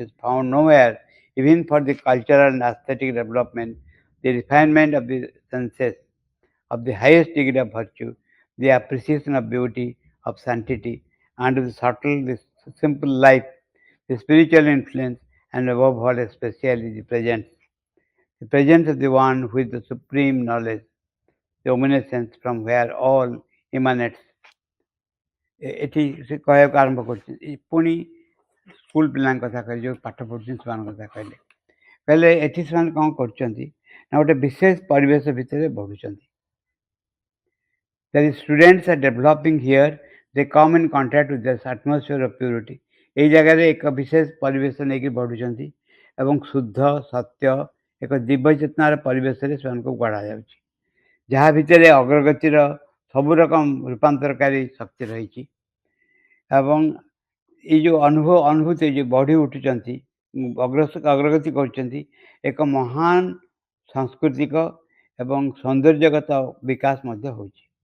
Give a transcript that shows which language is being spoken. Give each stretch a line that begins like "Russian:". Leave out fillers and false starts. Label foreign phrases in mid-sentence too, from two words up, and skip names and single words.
English: is found nowhere, even for the cultural and aesthetic development, the refinement of the senses, of the highest degree of virtue, the appreciation of beauty, of sanctity, and of the subtle, the simple life, the spiritual influence, and above all especially the presence of the one who is the supreme knowledge, the omniscience from where all emanates.
Odia: ଏଠି ସେ କହିବାକୁ ଆରମ୍ଭ କରୁଛନ୍ତି. ପୁଣି ସ୍କୁଲ ପିଲାଙ୍କ କଥା କହିଲେ, ଯେଉଁ ପାଠ ପଢ଼ୁଛନ୍ତି ସେମାନଙ୍କ କଥା କହିଲେ ଏଠି ସେମାନେ କ'ଣ କରୁଛନ୍ତି ନା ଗୋଟେ ବିଶେଷ ପରିବେଶ ଭିତରେ ବଢ଼ୁଛନ୍ତି.
English: The students are developing here, they come in contact with this atmosphere of purity.
Odia: ଏଇ ଜାଗାରେ ଏକ ବିଶେଷ ପରିବେଶ ନେଇକି ବଢ଼ୁଛନ୍ତି ଏବଂ ଶୁଦ୍ଧ ସତ୍ୟ ଏକ ଦିବ୍ୟ ଚେତନାର ପରିବେଶରେ ସେମାନଙ୍କୁ ଗଢ଼ାଯାଉଛି, ଯାହା ଭିତରେ ଅଗ୍ରଗତିର ସବୁ ରକମ ରୂପାନ୍ତରକାରୀ ଶକ୍ତି ରହିଛି. ଏବଂ ଏଇ ଯେଉଁ ଅନୁଭୂତି ଯେଉଁ ବଢ଼ି ଉଠୁଛନ୍ତି, ଅଗ୍ରଗତି କରୁଛନ୍ତି, ଏକ ମହାନ ସାଂସ୍କୃତିକ ଏବଂ ସୌନ୍ଦର୍ଯ୍ୟଗତ ବିକାଶ ମଧ୍ୟ ହେଉଛି.